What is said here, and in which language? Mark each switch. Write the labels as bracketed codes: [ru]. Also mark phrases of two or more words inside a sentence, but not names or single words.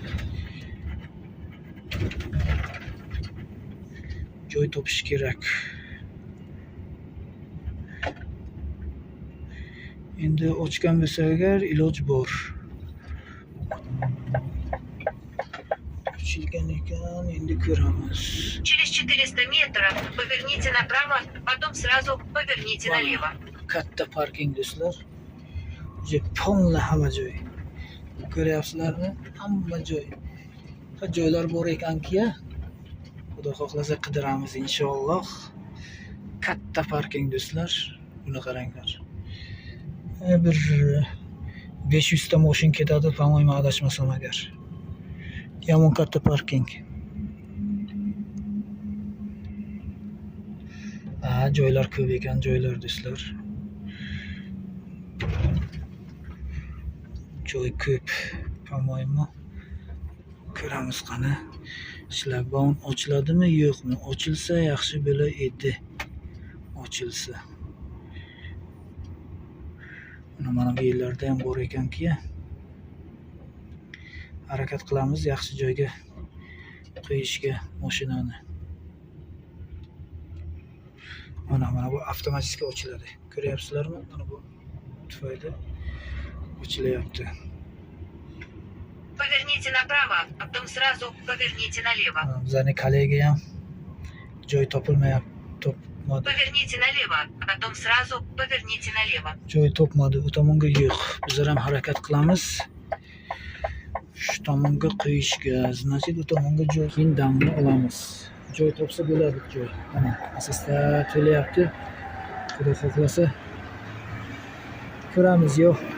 [uz] Joy topish kerak. Endi ochgan bo'lsa agar iloj bor. Ochilgan ekan, endi ko'ramiz. [ru] Через 400 метров поверните направо, потом сразу поверните налево. [uz] Katta parking do'stlar. Ponla hamma joy. Ko'ryapsizlarmi? Hamma joy. Joylar bor ekan-ki, Xudo xohlasa qidiramiz inshaalloh. Katta parking do'stlar. Buni qaranglar. Bir 500 ta mashin ketadi, [ru] по-моему, [uz] adashmasam agar. Yomon katta parking. Joylar ko'p ekan, joylar do'stlar. Joy ko'p, [ru] по-моему. [uz] Ko'ramiz qani. Shlagbaum ochiladimi, yo'qmi? Ochilsa yaxshi bo'lar edi. Ochilsa. Mana bu yerlarda ham bor ekan-ki. Harakat qilamiz yaxshi joyga qo'yishga mashinani. Mana bu avtomatik ochiladi. Ko'ryapsizlarmi? Mana bu tufayli ochilayapti. [ru] Поверните направо, а потом сразу поверните налево. [uz] Bizning kollega ham joy topilmayapti. [ru] Поверните налево, а потом сразу поверните налево. [uz] Joy topmadi, u tomonga yo'q. Bizlar ham harakat qilamiz. Shu tomonga qo'yishga, значит, u tomonga joy keyin damni olamiz. Joy topsa bo'ladi joy. Mana asosda to'layapti. Xudo xohlasa ko'ramiz yo'q.